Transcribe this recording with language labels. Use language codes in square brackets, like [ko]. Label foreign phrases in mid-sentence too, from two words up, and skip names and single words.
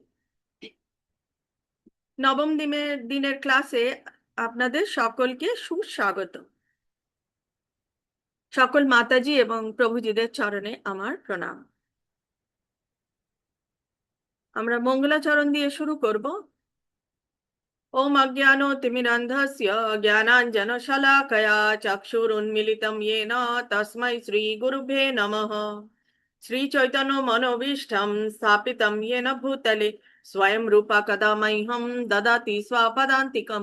[bn] নবম দিনের ক্লাসে আপনাদের সকলকে সুস্বাগত। সকল মাতাজি এবং প্রভুজিদের চরণে আমার প্রণাম। আমরা মঙ্গলাচরণ দিয়ে শুরু করব। [sa] ओम अज्ञानतिमिरन्धस्य ज्ञानाञ्जनशलाकया चक्षुरुन्मिलितं येन तस्मै श्रीगुरुभ्ये नमः। श्रीचैतन्यमनोभीष्टं स्थापितं येन भूतले स्वयं रूपा कदा मह्यं ददाति स्वपदान्तिकम्।